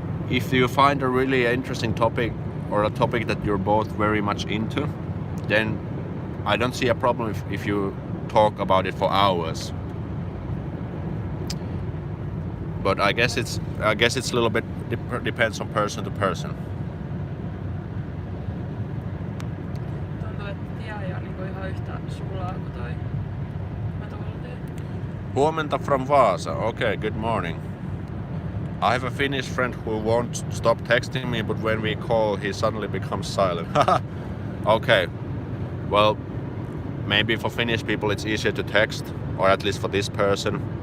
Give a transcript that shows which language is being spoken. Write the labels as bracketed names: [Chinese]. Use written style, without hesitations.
[English] If you find a really interesting topic or a topic that you're both very much into, then I don't see a problem if you talk about it for hours. But I guess it's a little bit depends on person to person. [Finnish] Tuntuu, että tie ei ole niinku ihan yhtä sulaa kuin toi Metultie. [English] Huomenta from Vaasa. Okay, good morning. I have a Finnish friend who won't stop texting me, but when we call, he suddenly becomes silent. Okay. Well, maybe for Finnish people it's easier to text, or at least for this person.